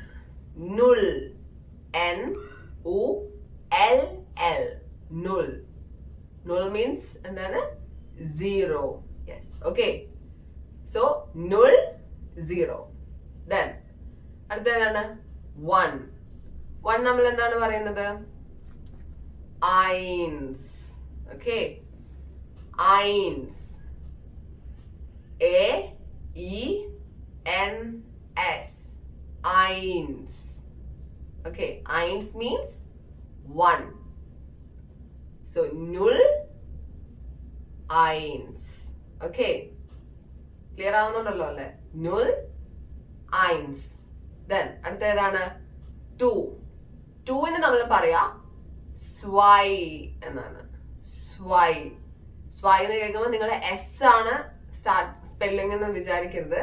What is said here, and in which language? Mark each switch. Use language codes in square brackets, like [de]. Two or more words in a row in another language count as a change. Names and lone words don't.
[de] നുൾ, NULL, നുൾ. [ml] നുൾ മീൻസ് എന്താണ്? 0. [en] Yes, okay. So നുൾ 0. [ml] ദെൻ അടുത്ത ഏതാണ്? 1 നമ്മൾ എന്താണ് പറയുന്നത്? [de] eins. Okay, eins, AENS, eins. [en] Okay, eins means 1. [de] So null, eins. [en] Okay, clear [ml] ആവുന്നുണ്ടല്ലോ അല്ലേ? [de] null, eins. [ml] Then അടുത്ത ഏതാണ്? 2ന് നമ്മൾ പറയാ സ്വൈ എന്നാണ്. സ്വൈ എന്ന് കേൾക്കുമ്പോൾ നിങ്ങൾ എസ് ആണ് സ്പെല്ലിംഗ് എന്ന് വിചാരിക്കരുത്.